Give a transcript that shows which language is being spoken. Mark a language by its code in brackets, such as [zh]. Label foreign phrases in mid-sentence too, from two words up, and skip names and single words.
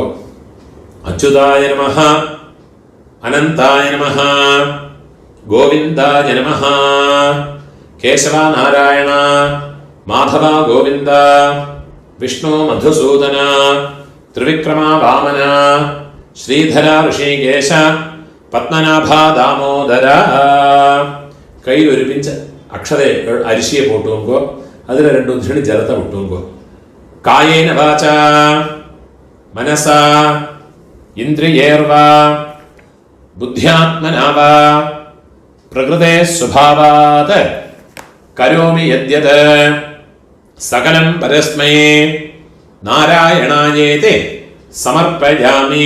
[sa] अच्युताय नमः, अनन्ताय नमः, गोविन्दाय नमः, केशव नारायण, माधव गोविन्द, विष्णु मधुसूदन, त्रिविक्रम वामन, श्रीधर हृषीकेश, पद्मनाभ दामोदर. [ta] கையில் ஒரு பிஞ்ச் அக்ஷத அரிசியை போட்டுங்கோ, அதில் 2 உத்தரணி ஜலத்தை விட்டுங்கோ. [sa] कायेन वाचा मनसेन्द्रियैर्वा बुद्ध्यात्मना वा प्रकृतेः स्वभावात् करोमि यद्यत् सकलं परस्मै नारायणायेति समर्पयामि.